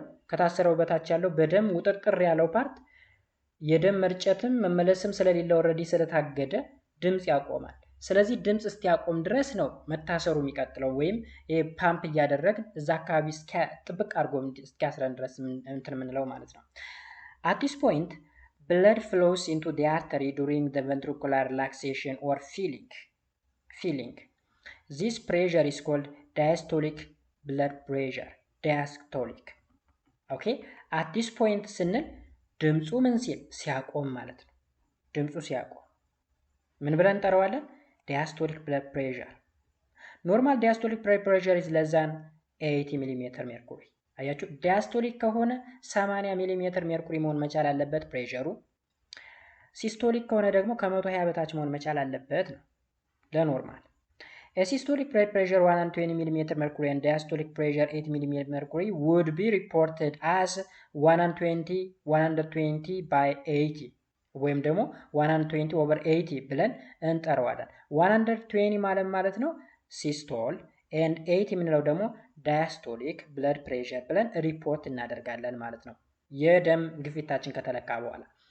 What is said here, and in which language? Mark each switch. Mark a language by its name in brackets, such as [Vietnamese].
[Amharic] ከታሰረው በታች ያለው በደም ውጥርጥር ያለው ፓርት የደም መርጨትም መመለስም ስለሌለ ኦልሬዲ ስለታገደ ድምጽ ያቆማል። ስለዚህ ድምጽ እስኪያቆም ድረስ ነው መታሰሩ የሚቀጥለው፣ ወይም ፓምፕ እያደረግን እዛ አካባቢ ጥብቅ አድርጎ እስኪያስረን ድረስ እንትን የምንለው ማለት ነው። [English] at this point blood flows into the artery during the ventricular relaxation or filling. This pressure is called diastolic blood pressure. diastolic. okay at this point [Amharic] ስንል ድምጹ ምን ሲል ሲያቆም ማለት ነው። ድምጹ ሲያቆም ምን ብለን እንጠራዋለን? [English] diastolic blood pressure. Normal diastolic blood pressure is less than [Amharic] 80 ሚሊሜትር ሜርኩሪ። አያችሁ፣ ዲያስቶሊክ ከሆነ 80 ሚሊሜትር ሜርኩሪ መሆን መቻል አለበት ፕሬሸሩ። ሲስቶሊክ ከሆነ ደግሞ ከ120 በታች መሆን መቻል አለበት ነው ለኖርማል። [English] A systolic blood pressure 120 millimeter mercury and diastolic pressure 8 millimeter mercury would be reported as [Amharic] 120 by 80 ወይም ደግሞ [English] 120 over 80 [Amharic] ብለን እንጠራዋለን። 120 ማለት ነው ሲስቶል and 80 የምንለው ደግሞ diastolic blood pressure ብለን ሪፖርት እናደርጋለን ማለት ነው፣ የደም ግፊታችን ከተለካ በኋላ።